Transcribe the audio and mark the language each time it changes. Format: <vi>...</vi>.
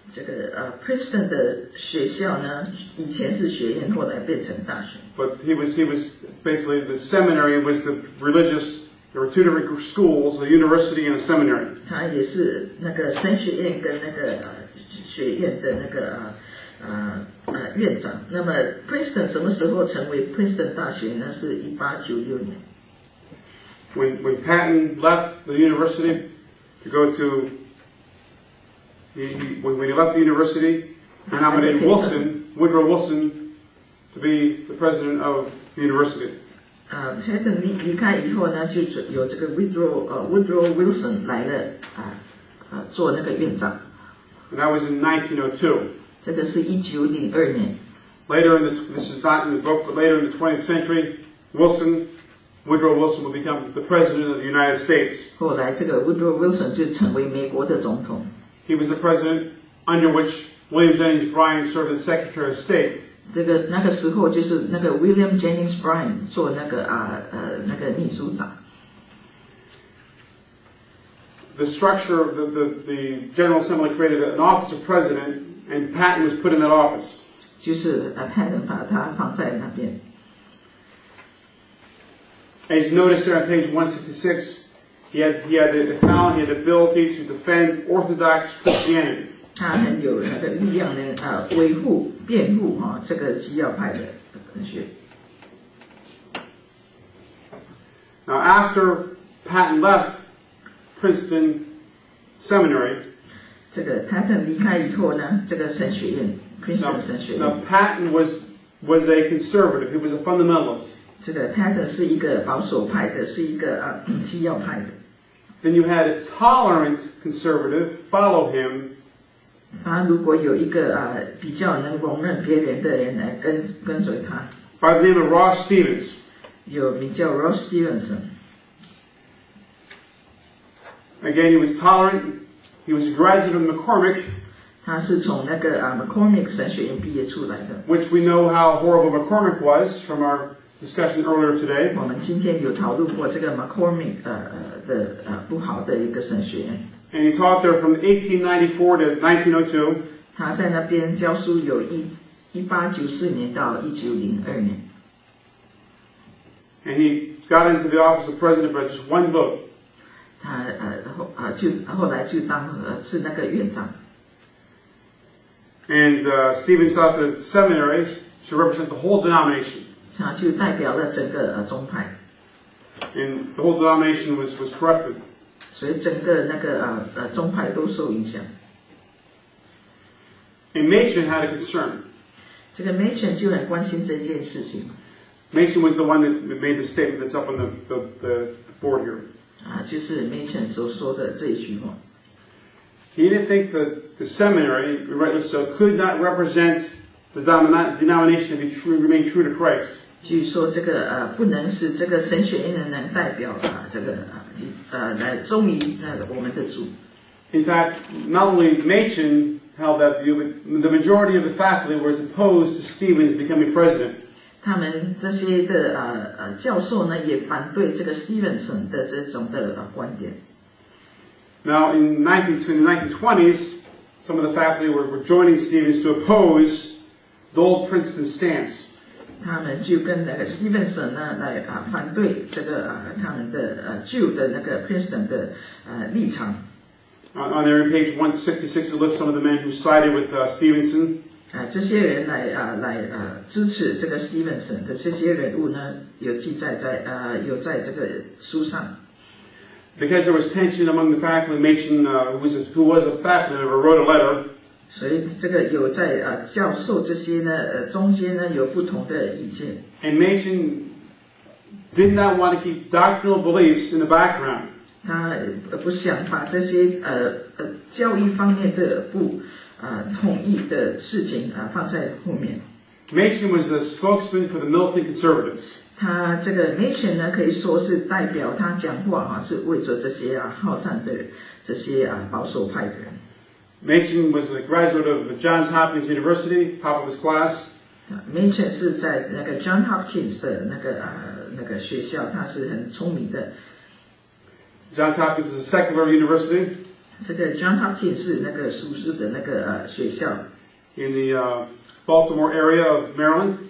<zh>这个Princeton 的学校呢，以前是学院，后来变成大学。</zh> <en>But he was basically the seminary was the religious. There were two different schools, a university and a seminary.</en> <zh>他也是那个神学院跟那个学院的那个院长。那么 Princeton 什么时候成为 Princeton 大学呢？是1896年。</zh> <en>When Patton left the university to go to when he left the university, he nominated Woodrow Wilson, to be the president of the university.</en> <zh>Patton 离开以后呢，就有这个 Woodrow Wilson 来了做那个院长。</zh> <en>And that was in 1902.</en> <zh>这个是1902年。</zh> <en>Later this is not in the book, but later in the 20th century, Woodrow Wilson will become the president of the United States.</en> <zh>后来这个 Woodrow Wilson 就成为美国的总统。</zh> <en>He was the president under which William Jennings Bryan served as Secretary of State.</en> <zh>那个时候就是那个 William Jennings Bryan 做那个秘书长。</zh> <en>The structure of the General Assembly created an office of president, and Patton was put in that office.</en> <zh>就是Patton 把他放在那边。</zh> <en>As you notice there on page 166, he had the talent, he had the ability to defend Orthodox Christianity.</en> <zh>他很有那个力量呢，维护、辩护这个基要派的神学。</zh> <en>Now, after Patton left Princeton Seminary,</en> <zh>这个 Patton 离开以后呢，这个神学院 Princeton 神学院。</zh> <en>Now Patton was a conservative. He was a fundamentalist.</en> <zh>这个 Patton 是一个保守派的，是一个基要派的。</zh> <en>Then you had a tolerant conservative follow him.</en> <zh>他如果有一个比较能容忍别人的人来跟随他。</zh> <en>By the name of Ross Stevens.</en> <zh>有名叫 Ross Stevenson。</zh> <en>Again, he was tolerant. He was a graduate of McCormick.</en> <zh>他是从那个McCormick 神学院毕业出来的。</zh> <en>Which we know how horrible McCormick was from our discussion earlier today.</en> <zh>我们今天有讨论过这个 McCormick 的不好的一个神学院。</zh> <en>And he taught there from 1894 to 1902.</en> <zh>他在那边教书有1894年到1902年。</zh> <en>And he got into the office of president by just one vote.</en> <zh>他后来就当是那个院长。</zh> <en>And Stevens thought that the seminary should represent the whole denomination.</en> <zh>他就代表了整个宗派。</zh> <en>and the whole denomination was corrupted.</en> <zh>所以整个那个宗派都受影响。</zh> <en>And Machen had a concern.</en> <zh>这个 Machen 就很关心这件事情。</zh> <en>Machen was the one that made the statement that's up on the board here.</en> <zh>就是 Machen 所说的这一句话。</zh> <en>He didn't think that the seminary, rightly so, could not represent the denomination to remain true to Christ.</en> <zh>据说这个不能使这个神学院能代表这个来忠于我们的主。</zh> <en>In fact, not only Machen held that view, but the majority of the faculty was opposed to Stevens becoming president.</en> <zh>他们这些的教授呢，也反对这个 Stevenson 的这种的观点。</zh> <en>Now, in the 1920s, some of the faculty were joining Stevens to oppose the old Princeton stance.</en> <zh>他们就跟那个 Stevenson 呢来反对这个他们的旧的那个 Princeton 的立场。</zh> <en>On there, page 166, it lists some of the men who sided with Stevenson.</en> <zh>这些人来支持这个 Stevenson 的这些人物呢，有记载有在这个书上。</zh> <en>Because there was tension among the faculty, Machen, who was a faculty member, wrote a letter.</en> <zh>所以这个有在教授这些呢中间呢有不同的意见。</zh> <en>And Machen did not want to keep doctrinal beliefs in the background.</en> <zh>他不想把这些教义方面的不统一的事情放在后面。</zh> <en>Machen was the spokesman for the militant conservatives.</en> <zh>他这个 Machen 呢，可以说是代表他讲话是为着这些好战的这些保守派的人。</zh> <en>Machen was a graduate of Johns Hopkins University, top of his class.</en> <zh>Machen 是在那个 John Hopkins 的那个学校，他是很聪明的。</zh> <en>Johns Hopkins is a secular university.</en> <zh>这个 John Hopkins 是那个属世的那个学校。</zh> <en>In the Baltimore area of Maryland.</en>